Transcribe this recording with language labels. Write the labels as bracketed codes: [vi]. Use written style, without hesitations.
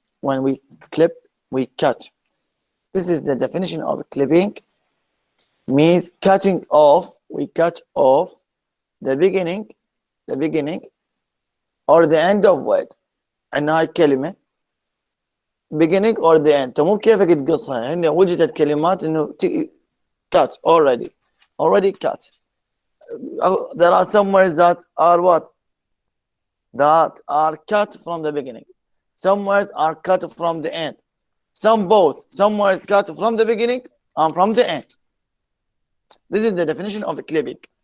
[en] when we clip, we cut. This is the definition of clipping. Means cutting off. We cut off the beginning or the end of word. [ar] عندنا هاي الكلمة [en] beginning or the end. [ar] انت مو بكيفك تقصها، هنا وجدت كلمات انه [en] cut already cut. There are some words that are what? That are cut from the beginning. Some words are cut from the end. Some both. Some words cut from the beginning and from the end. This is the definition of clipping.